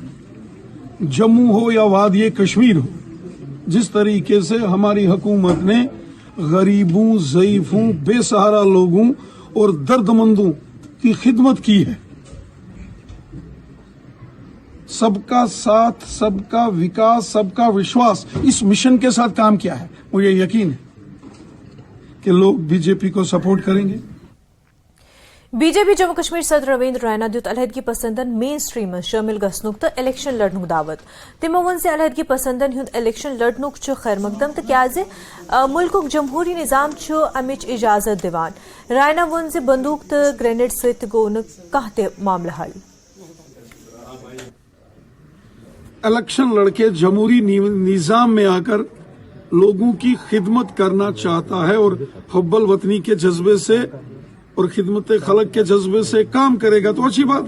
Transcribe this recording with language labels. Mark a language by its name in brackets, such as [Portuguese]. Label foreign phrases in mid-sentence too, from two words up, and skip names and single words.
[Hindi] जम्मू हो या वादी कश्मीर हो, जिस तरीके से हमारी हुकूमत ने गरीबों, ज़ईफों, बेसहारा लोगों और दर्दमंदों की खिदमत की है, सबका साथ, सबका विकास, सबका विश्वास, इस मिशन के साथ काम किया है, मुझे यकीन है कि लोग बीजेपी को सपोर्ट करेंगे। [Kashmiri] बीजेपी जम्मू कश्मीर सदर रवींद्र रैना दियुत अलहदगी पसंदन मेन स्ट्रीम शामिल गसनुक तो इलेक्शन लड़नुक दावत। तिमो वोन से अलहदगी पसंदन हुंद इलेक्शन लड़नुक छु खैर मकदम तो क्याजे मुल्कुक जमहूरी निजाम छु अमिच इजाजत दिवान। रैना वोन से बंदूक तो ग्रेनेड सहित गोन कहते मामला हल। [Hindi] इलेक्शन लड़के जमहूरी निजाम में आकर लोगों की खिदमत करना चाहता है और हब्बल वतनी के जज्बे से और खिदमत खलक के जज्बे से काम करेगा तो अच्छी बात है।